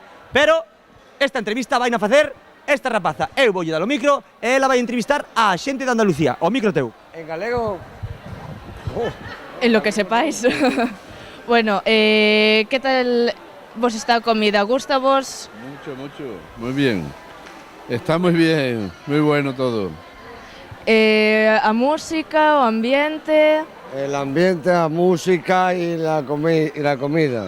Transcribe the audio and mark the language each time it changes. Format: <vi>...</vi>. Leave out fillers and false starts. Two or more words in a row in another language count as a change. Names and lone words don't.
<gl>Pero esta entrevista vai a facer esta rapaza. Eu voulle dar o micro e ela vai entrevistar a xente de Andalucía. O micro teu. En galego.</gl> <es>En lo que sepáis.</es> <gl>Bueno, ¿qué tal vos esta comida? ¿Gusta vos?</gl> <es>Mucho, muy bien. Está muy bien, muy bueno todo.</es> <gl>¿A música o ambiente?</gl> <es>El ambiente, la música y la comida.</es>